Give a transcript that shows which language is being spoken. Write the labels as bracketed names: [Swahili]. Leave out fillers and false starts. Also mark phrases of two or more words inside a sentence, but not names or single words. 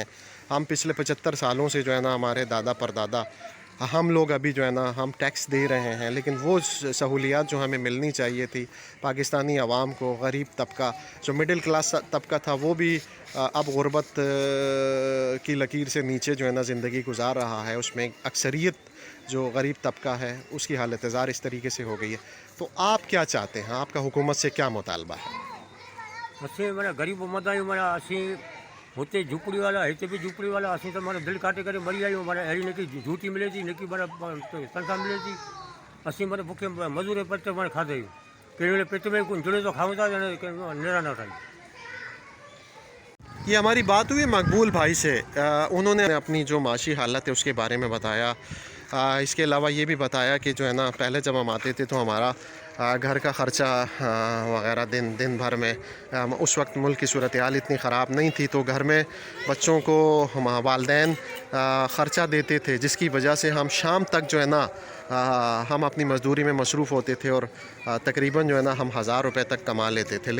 [Urdu] ہم پچھلے 75 سالوں سے جو ہے نا ہمارے دادا پردادا ہم لوگ ابھی جو ہے نا ہم ٹیکس دے رہے ہیں، لیکن وہ سہولیات جو ہمیں ملنی چاہیے تھی پاکستانی عوام کو، غریب طبقہ جو [English] middle class [Urdu] طبقہ تھا وہ بھی اب غربت کی لکیر سے نیچے جو ہے نا زندگی گزار رہا ہے. اس میں اکثریت جو غریب طبقہ ہے اس کی حالت زار اس طریقے سے ہو گئی ہے. تو آپ کیا چاہتے ہیں? آپ کا حکومت سے کیا مطالبہ ہے? [Sindhi] असीं माना गरीब मदायूं माना असीं हुते झुपड़ी वाला हिते भी झुपड़ी वाला असीं तो माना दिलि काटे करे मरी आहियूं। माना अहिड़ी न झूठी मिले थी न की माना तनख़्वाह मिले थी। असीं माना बुखे मज़ूर पेट ते माना खाधे आहियूं। कहिड़े वेले पेट में कुछ जुड़े तो खाऊं था नेरा न ठाही। [Urdu] یہ ہماری بات ہوئی مقبول بھائی سے. انہوں نے اپنی جو معاشی حالت ہے اس کے بارے میں بتایا. اس کے علاوہ یہ بھی بتایا کہ جو ہے نا پہلے جب ہم آتے تھے تو ہمارا گھر کا خرچہ وغیرہ دن بھر میں اس وقت ملک کی صورت حال اتنی خراب نہیں تھی، تو گھر میں بچوں کو والدین خرچہ دیتے تھے، جس کی وجہ سے ہم شام تک جو ہے نا ہم اپنی مزدوری میں مصروف ہوتے تھے اور تقریباً جو ہے نا ہم 1000 روپے تک کما لیتے تھے.